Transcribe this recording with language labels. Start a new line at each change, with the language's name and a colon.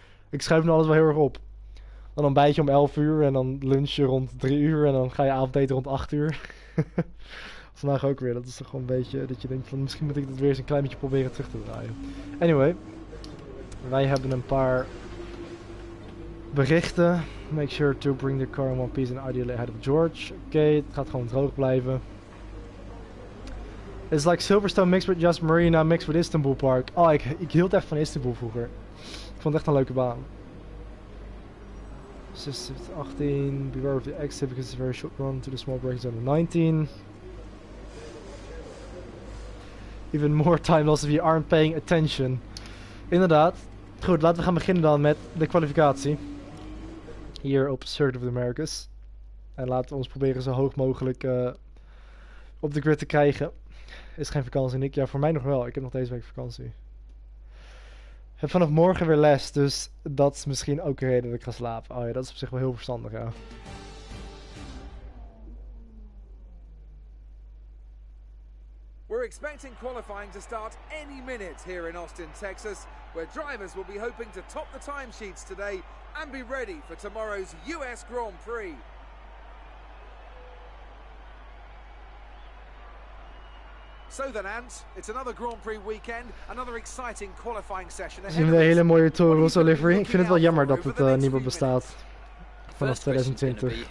Dutch: ik schuif nu alles wel heel erg op. Dan ontbijt je om 11 uur en dan lunch je rond 3 uur en dan ga je avondeten rond 8 uur. Vandaag ook weer, dat is toch gewoon een beetje dat je denkt van misschien moet ik dit weer eens een klein beetje proberen terug te draaien. Anyway, wij hebben een paar berichten.
English: Make sure to bring the car in one piece and ideally ahead of George.
Dutch: Oké, het gaat gewoon droog blijven.
English: It's like Silverstone mixed with Just Marina mixed with Istanbul Park.
Dutch: Oh, ik hield echt van Istanbul vroeger. Ik vond het echt een leuke baan.
English: 18, beware of the exit because it's a very short run to the small break zone of 19. Even more time loss if you aren't paying attention.
Dutch: Inderdaad. Goed, laten we gaan beginnen dan met de kwalificatie. Hier op Circuit of the Americas. En laten we ons proberen zo hoog mogelijk op de grid te krijgen. Is geen vakantie, Nick? Ja, voor mij nog wel. Ik heb nog deze week vakantie. Ik heb vanaf morgen weer les, dus dat is misschien ook een reden dat ik ga slapen. Oh ja, dat is op zich wel heel verstandig, ja.
English: expecting qualifying to start any minute here in Austin, Texas, where drivers will be hoping to top the timesheets today and be ready for tomorrow's US Grand Prix. So then, Ant, it's another Grand Prix weekend, another exciting qualifying session.
Dutch: We zien een hele mooie Toro Rosso livery. Ik vind het wel jammer dat het niet meer bestaat vanaf 2020.